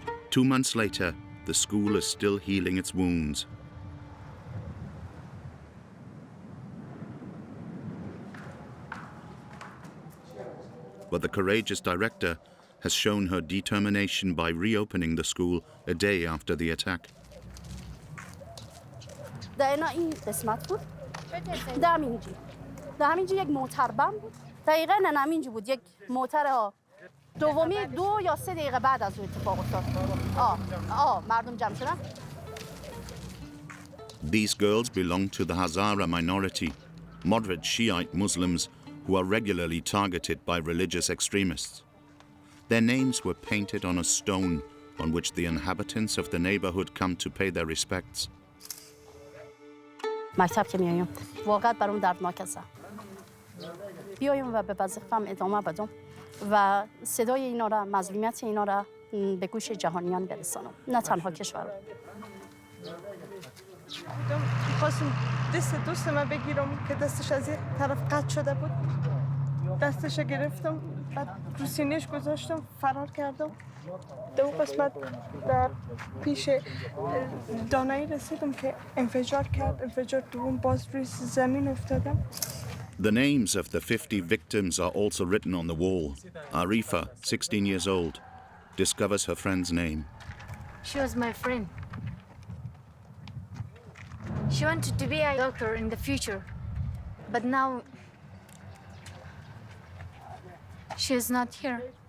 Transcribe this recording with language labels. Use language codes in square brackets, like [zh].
[en] 2 months later, the school is still healing its wounds. But the courageous director has shown her determination by reopening the school a day after the attack. [fa] در این قسمت بود در همینجا یک موتر بم بود دقیقاً همینجا بود یک موتر دومی 2 یا 3 دقیقه بعد از اون اتفاق افتاد مردم جمع شدن. [en] These girls belong to the Hazara minority, moderate Shiite Muslims who are regularly targeted by religious extremists. Their names were painted on a stone on which the inhabitants of the neighborhood come to pay their respects. [fa] مکتب که میایم واقعا برام دردناک است. بیایم و به وظیفه‌ام ادامه بدم و صدای اینا را مظلومیت اینا را به گوش جهانیان برسانم، نه تنها کشور. خواستم دوست من بگیرم که دستش از این طرف قطع شده بود. دستش گرفتم بعد رو سینه‌اش گذاشتم فرار کردم. دو قسمت در پیش دانایی رسیدم که انفجار کرد. انفجار دوم باز روی زمین افتادم. [en] The names of the 50 victims are also written on the wall. Arifa, 16 years old, discovers her friend's name. She was my friend. She wanted to be a doctor in the future, but now she is not here.